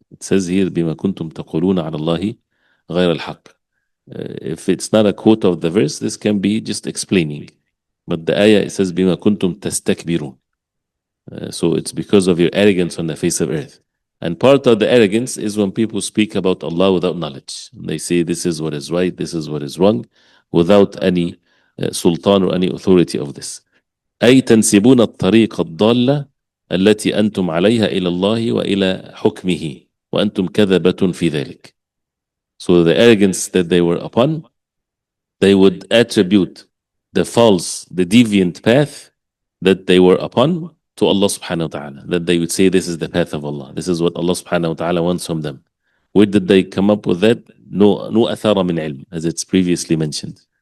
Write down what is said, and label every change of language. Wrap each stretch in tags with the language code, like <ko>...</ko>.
<en>It says here</en> <ar>بما كنتم تقولون على الله غير الحق.</ar> <en>If it's not a quote of the verse, this can be just explaining. But the ayah, it says</en> <ar>بما كنتم تستكبرون.</ar> <en>So it's because of your arrogance on the face of earth. And part of the arrogance is when people speak about Allah without knowledge. They say this is what is right, this is what is wrong, without any sultan or any authority of this.</en> <ar>أي تنسبون الطريق الضالة التي أنتم عليها إلى الله وإلى حكمه وأنتم كذبة في ذلك.</ar> <en>So the arrogance that they were upon, they would attribute the false, the deviant path that they were upon to Allah subhanahu wa ta'ala. That they would say this is the path of Allah. This is what Allah subhanahu wa ta'ala wants from them. Where did they come up with that? No athara min ilm, as it's previously mentioned.</en>